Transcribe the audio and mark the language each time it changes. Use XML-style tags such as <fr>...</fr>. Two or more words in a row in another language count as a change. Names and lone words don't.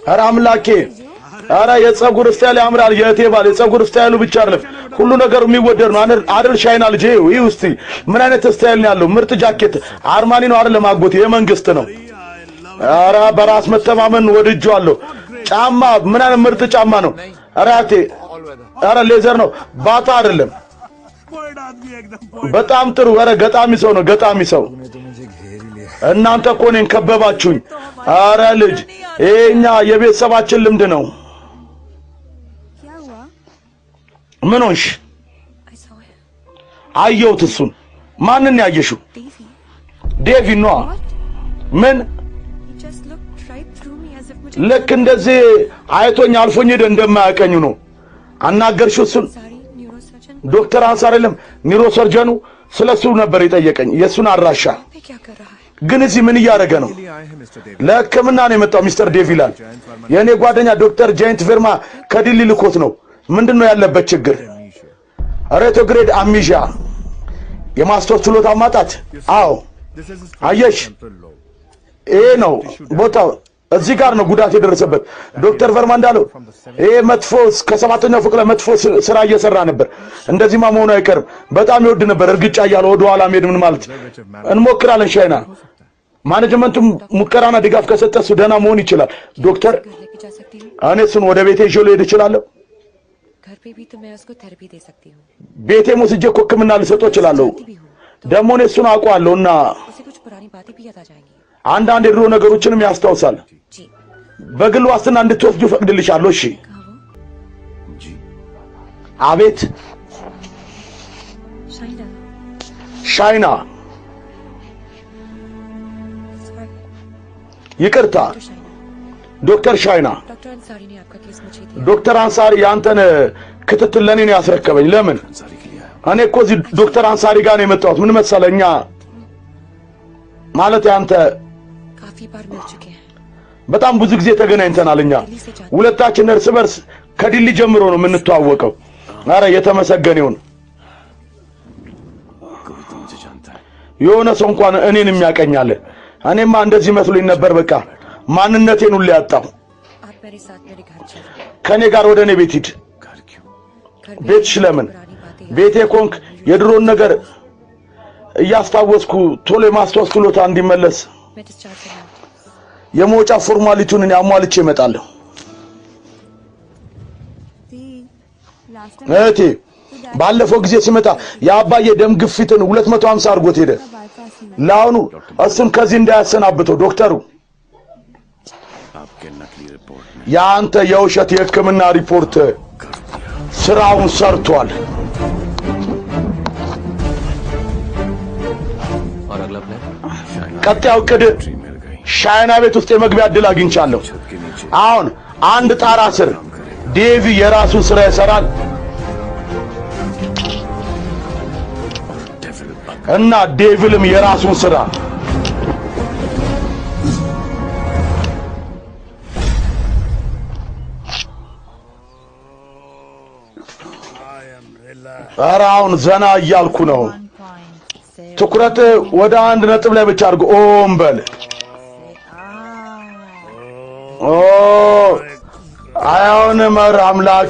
<am>ኧረ አምላኬ ኧረ የጸጉር ስታይል ያምራል የእቴ ባል የጸጉር ስታይሉ ብቻ አይደለም ሁሉ ነገሩ የሚወደድ ነው አይደል ሻይና ልጄ ይህ ውስጥ ምን አይነት ስታይል ነው ያለው ምርጥ ጃኬት አርማኒ ነው አይደል ማጎቴ የመንግስት ነው ኧረ በራስ መተማመን ወድጄዋለሁ ጫማ ምን አይነት ምርጥ ጫማ ነው ኧረ አቴ ኧረ ሌዘር ነው ባታ አይደለም</am> <hi>Point आदमी एकदम</hi> <am>በጣም ጥሩ ኧረ ገጣሚ ሰው ነው ገጣሚ ሰው እናንተ እኮ እኔን ከበባችሁኝ ኧረ ልጅ ይሄኛ የቤተሰባችን ልምድ ነው</am> <hi>क्या हुआ?</hi> <am>ምን ሆንሽ</am> <en>I saw him.</en> <am>አየሁት እሱን ማንን ያየሽው Davy. ዴቪ ነዋ ምን</am> <en>He just looked right through me as if मुझे</en> <am>ልክ እንደዚህ አይቶኝ አልፎኝ ሄደ እንደማያቀኝ ነው አናገርሽው እሱን</am> <hi>सारी न्यूरोसर्जन</hi> <am>ዶክተር አንሳር የለም ኒውሮ ሰርጀኑ ስለሱ ነበር የጠየቀኝ የሱን አድራሻ</am> <hi>पे क्या कर रहा है</hi> <am>ግን እዚህ ምን እያደረገ ነው</am> <hi>आए हैं मिस्टर डेविड</hi> <am>ለሕክምና ነው የመጣው ሚስተር ዴቪ ይላል የእኔ ጓደኛ ዶክተር ጃይንት ፊርማ ከዲሊ ልኮት ነው ምንድነው ያለበት ችግር</am> <en>retrograde amnesia</en> <am>የማስታወስ ችሎታ ማጣት አዎ አየሽ ይሄ ነው ቦታው እዚህ ጋር ነው ጉዳት የደረሰበት ዶክተር ቨርማ እንዳለው ይሄ መጥፎ ከ7ኛው ፎቅ ላይ መጥፎ ስራ እየሰራ ነበር እንደዚህማ መሆኑ አይቀርም በጣም ይወድ ነበር እርግጫ እያለ ወደ ኋላ መሄድ ምን ማለት እንሞክራለን ሻይና ማኔጅመንቱ ሙከራና ድጋፍ ከሰጠ እሱ ደህና መሆን ይችላል ዶክተር</am> <hi>घर लेके जा सकती हूँ</hi> <am>እኔ እሱን ወደ ቤቴ ይዤ ልሄድ እችላለሁ</am> <hi>घर पे भी तो मैं उसको थेरेपी दे सकती हूँ</hi> <am>ቤቴም ወስጄ እኮ ሕክምና ልሰጠው እችላለሁ</am> <hi>भी हूँ</hi> <am>ደግሞ እኔ እሱን አውቀዋለሁና</am> <hi>उसे कुछ पुरानी बातें भी याद आ जाएंगी</hi> <am>አንዳንድ የድሮ ነገሮችንም ያስታውሳል</am> <hi>जी</hi> <am>በግል ዋስትና እንድትወስዱ ፈቅድልሻለሁ እሺ</am> <hi>कहाँ वो जी</hi> <am>አቤት</am> <hi>शाइना</hi> <am>ሻይና</am> <hi>सॉरी</hi> <am>ይቅርታ</am> <hi>डॉक्टर शाइना</hi> <am>ዶክተር ሻይና</am> <hi>डॉक्टर अंसारी ने आपका केस मुझे दिया</hi> <am>ዶክተር አንሳሪ ያንተን ክትትል ለኔ ነው ያስረከበኝ ለምን</am> <hi>अंसारी के लिए आया</hi> <am>እኔ እኮ እዚህ ዶክተር አንሳሪ ጋር ነው የመጣሁት ምን መሰለኛ ማለት ያንተ</am> <hi>काफी बार मिल चुके हैं</hi> <am>በጣም ብዙ ጊዜ ተገናኝተናል እኛ ሁለታችን እርስ በርስ ከዲሊ ጀምሮ ነው የምንተዋወቀው አረ የተመሰገነ ይሁን</am> <hi>कोई तो मुझे जानता है</hi> <am>የሆነ ሰው እንኳን እኔን የሚያቀኛለ እኔማ እንደዚህ መስሎኝ ነበር በቃ ማንነቴን ሁሉ ያጣው</am> <hi>आप मेरे साथ मेरे घर चलो</hi> <am>ከኔ ጋር ወደ እኔ ቤት ሂድ</am> <hi>घर क्यों घर</hi> <am>ቤትሽ ለምን</am> <hi>पुरानी बातें</hi> <am>ቤቴ ኮንክ የድሮን ነገር እያስታወስኩ ቶሎ የማስታወስ ችሎታ እንዲመለስ</am> <hi>मैं डिस्चार्ज करना</hi> <am>የመውጫ ፎርማሊቲውን እኔ አሟልቼ እመጣለሁ እህቴ ባለፈው ጊዜ ሲመጣ የአባዬ ደም ግፊትን 250 አድርጎት ሄደ። ለአሁኑ እሱን ከዚህ እንዳያሰናብተው ዶክተሩ</am> <hi>आपके नकली रिपोर्ट में</hi> <am>ያንተ የውሸት የሕክምና ሪፖርት ስራውን ሰርቷል።</am> <hi>और अगला प्लान</hi> <am>ቀጣዩ ዕቅድ</am> <hi>मिल गई</hi> <am>ሻይና ቤት ውስጥ የመግቢያ ዕድል አግኝቻለሁ።</am> <hi>छत के नीचे</hi> <am>አሁን አንድ ጣራ ስር ዴቪ የራሱን ስራ ይሰራል</am> <en>devil bug</en> <am>እና ዴቪልም የራሱን ስራ ኧረ አሁን ዘና እያልኩ ነው። ትኩረት ወደ አንድ ነጥብ ላይ ብቻ አድርጎ ኦም በል። ኦ አይሆንም። ኧረ አምላኬ</am>